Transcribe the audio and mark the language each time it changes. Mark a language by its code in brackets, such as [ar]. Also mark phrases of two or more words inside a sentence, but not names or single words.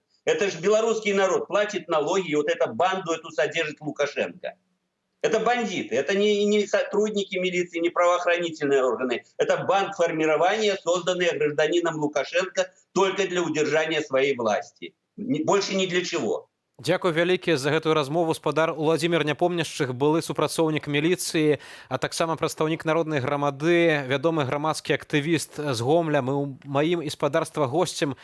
[ru] Это же белорусский народ платит налоги, и вот эту банду эту содержит Лукашенко. Это бандиты, это не сотрудники милиции, не правоохранительные органы. Это бандформирование, созданное гражданином Лукашенко только для удержания своей власти. Больше ни для чего. [be] Дзякуй вялікі за гэтую размову. Спадар Уладзімір Няпомняшчых, былы супрацоўнік міліцыі, а таксама прадстаўнік народнай грамады, вядомы грамадскі актывіст з Гомля. Мы ў маім і спадарства госцем